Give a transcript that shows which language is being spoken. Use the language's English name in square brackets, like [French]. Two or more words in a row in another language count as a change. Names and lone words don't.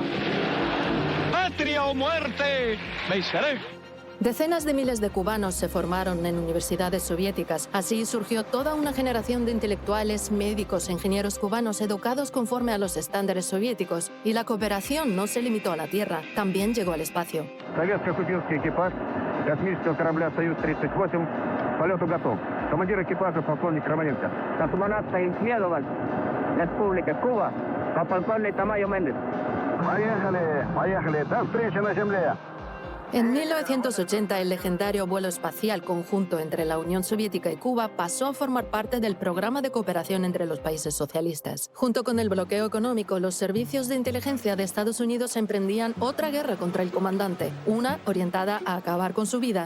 [Spanish] ¡Patria o muerte! ¡Venceré! Decenas de miles de cubanos se formaron en universidades soviéticas. Así surgió toda una generación de intelectuales, médicos e ingenieros cubanos educados conforme a los estándares soviéticos. Y la cooperación no se limitó a la tierra, también llegó al espacio. [Russian] Советско-кубинский экипаж космического корабля «Союз-38» полету готов. Командир экипажа полковник Романенко. Космонавта исследовать Республика Куба полковник Tamayo Méndez. Поехали, до встречи на земле. [Spanish] En 1980, el legendario vuelo espacial conjunto entre la Unión Soviética y Cuba pasó a formar parte del programa de cooperación entre los países socialistas. Junto con el bloqueo económico, los servicios de inteligencia de Estados Unidos emprendían otra guerra contra el comandante, una orientada a acabar con su vida.